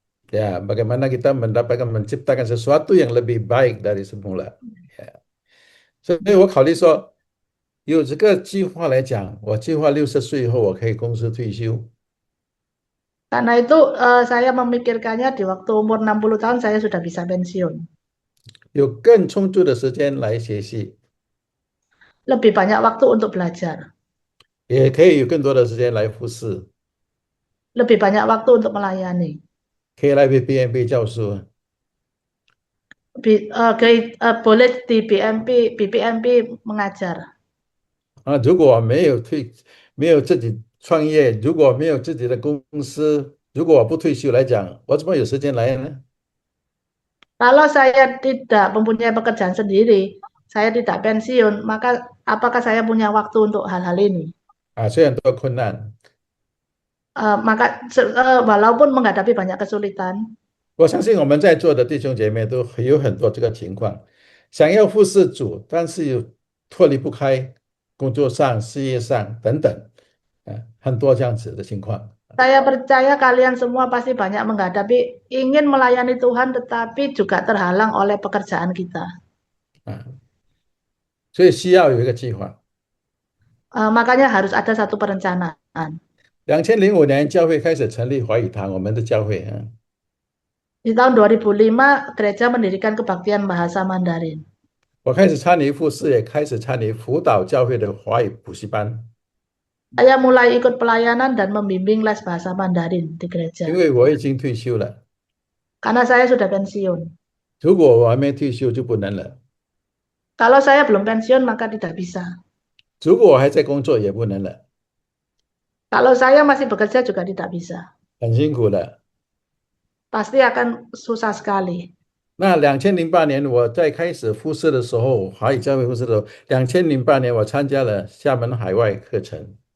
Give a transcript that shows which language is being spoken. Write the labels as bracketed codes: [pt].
[id] Ya, bagaimana kita menciptakan sesuatu yang lebih baik dari semula. [zh] 所以我考虑说，有这个计划来讲，我计划60岁以后我可以公司退休， [id] Karena itu saya memikirkannya di waktu umur 60 tahun saya sudah bisa pensiun. [zh] 有更充足的时间来学习， [id] Lebih banyak waktu untuk belajar. [zh] 也可以有更多的时间来服侍， [id] Lebih banyak waktu untuk melayani. [zh] 可以来 BNB 教书。 [id] Boleh di BPMP mengajar. [zh] 如果没有自己创业，如果没有自己的公司，如果我不退休来讲，我怎么有时间来呢？ [id] Kalau saya tidak mempunyai pekerjaan sendiri, saya tidak pensiun, maka apakah saya punya waktu untuk hal-hal ini? [zh] 虽然多困难， [id] Walaupun menghadapi banyak kesulitan, [zh] 我相信我们在座的弟兄姐妹都有很多这个情况，想要服侍主，但是又脱离不开工作上、事业上等等，很多这样子的情况。 [id] saya percaya kalian semua pasti banyak menghadapi ingin melayani Tuhan, tetapi juga terhalang oleh pekerjaan kita. [zh] 啊，所以需要有一个计划。 [id] Makanya harus ada satu perencanaan. [zh] 2005年教会开始成立华语堂，我们的教会 [id] Di tahun 2005, gereja mendirikan kebaktian bahasa Mandarin. [zh] 我开始参与服侍，也开始参与辅导教会的华语补习班， [id] Saya mulai ikut pelayanan dan membimbing les bahasa Mandarin di gereja. [zh] 因为我已经退休了。 [id] Karena saya sudah pensiun. [zh] 如果我还没退休就不能了， [id] Kalau saya belum pensiun, maka tidak bisa. [zh] 如果我还在工作也不能了， [id] Kalau saya masih bekerja juga tidak bisa. [zh] 很辛苦的。 [id] Pasti akan susah sekali. [zh] 那2008年我在开始复试的时候，华语教会复试的时候，2008年我参加了厦门海外课程。